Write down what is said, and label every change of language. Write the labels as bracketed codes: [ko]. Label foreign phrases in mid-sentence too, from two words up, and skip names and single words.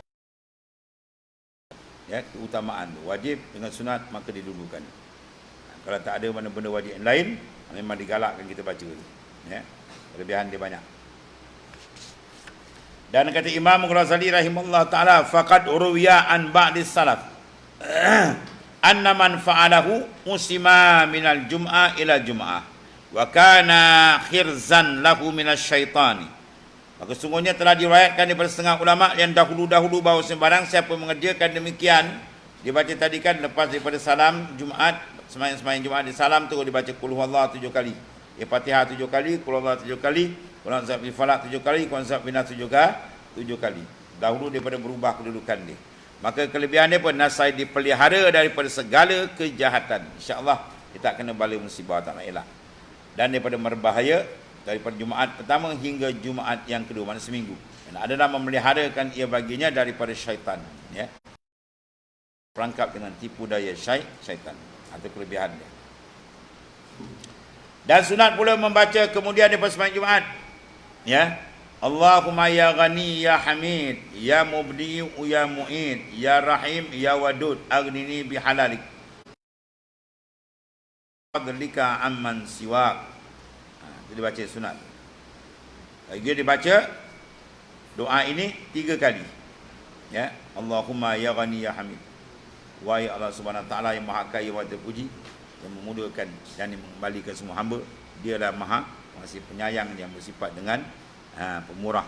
[ms] Ya, keutamaan wajib dengan sunat maka didulukan. Kalau tak ada mana benda wajib yang lain, memang digalakkan kita baca tu. Ya. Kelebihan dia banyak. Dan kata Imam Ghazali [ar] رحمه الله تعالى, فقد روي عن بعض السلف أن من فعله عصم من الجمعة إلى الجمعة وكان حرزا له من الشيطان. [ms] Maka sungguhnya telah diriwayatkan daripada setengah ulama yang dahulu-dahulu bahawa sembarang siapa mengerjakan demikian, dibaca tadi kan lepas daripada salam Jumaat, sembahyang Jumaat di salam tu dibaca [ar] قل هو الله [ms] 7 kali, Fatihah 7 kali, [ar] قل هو الله [ms] 7 kali, [ar] قل أعوذ برب الفلق [ms] 7 kali, [ar] قل أعوذ بالناس [ms] 7 kali. Dahulu daripada berubah kedudukan dia. Maka kelebihan dia pun nasai dipelihara daripada segala kejahatan. InsyaAllah kita kena bala musibah tak nak elak. Dan daripada berbahaya daripada Jumaat pertama hingga Jumaat yang kedua, mana seminggu. Dan adalah memeliharakan ia baginya daripada syaitan. Ya. Perangkap dengan tipu daya syaitan. Atau kelebihan dia. Dan sunat pula membaca kemudian daripada sembahyang Jumaat. Ya. [ar] اللهم يا غني يا حميد يا مبدئ يا معيد يا رحيم يا ودود أغنني بحلالك فضلك عمن سواك. [ms] Jadi baca sunat. Dia dibaca doa ini 3 kali. Ya, [ar] اللهم يا غني يا حميد. [ms] Wahai Allah [ar] سبحانه تعالى [ms] yang maha kaya wa terpuji, yang memudahkan dan mengembalikan semua hamba, dialah maha masih penyayang yang bersifat dengan pemurah.